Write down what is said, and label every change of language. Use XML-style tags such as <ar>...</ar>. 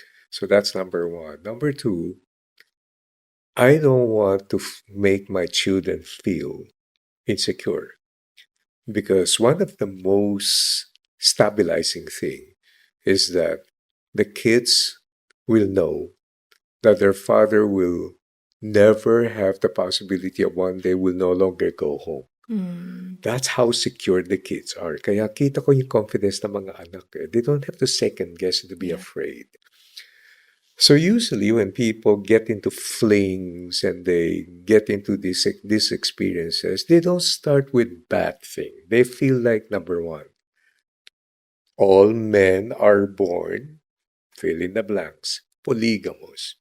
<en>So that's number one. Number two, I don't want to make my children feel insecure, because one of the most stabilizing thing is that the kids will know that their father will never have the possibility of one day will no longer go home. Mm. That's how secure the kids are.</en> <tl>Kaya kita ko yung confidence ng mga anak. Eh.</tl> <en>They don't have to second guess and to be Yeah. afraid. So usually when people get into flings and they get into these experiences, they don't start with bad thing. They feel like number one, all men are born, fill in the blanks, polygamous.</en>